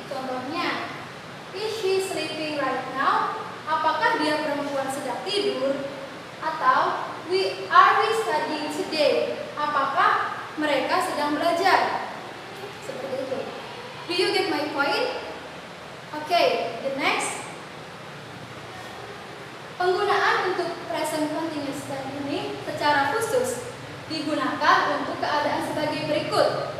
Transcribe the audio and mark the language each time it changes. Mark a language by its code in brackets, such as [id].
[id] Contohnya, [en] is she sleeping right now? [id] Apakah dia perempuan sedang tidur? Atau [en] are we studying today? [id] Apakah mereka sedang belajar? Seperti itu. [en] Do you get my point? Okay, the next. [id] Penggunaan untuk present continuous tense ini secara khusus digunakan untuk keadaan sebagai berikut.